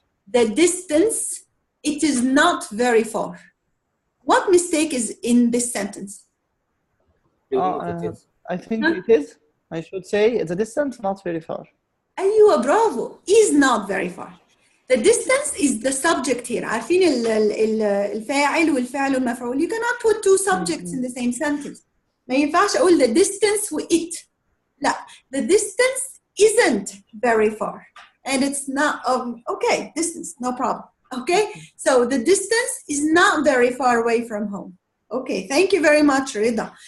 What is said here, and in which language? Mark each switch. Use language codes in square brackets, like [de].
[en] The distance, it is not very far. What mistake is in this sentence? I think it is. I should say the distance not very far. [ar] أيوة [en] bravo. Is not very far. The distance is the subject here. [ar] عارفين الفاعل والفعل والمفعول. [en] You cannot put 2 subjects in the same sentence. [ar] ما ينفعش أقول [en] the distance [ar] و it. لا. [en] The distance isn't very far. And it's not, okay, distance, no problem. Okay, so the distance is not very far away from home. Okay, thank you very much, Rida.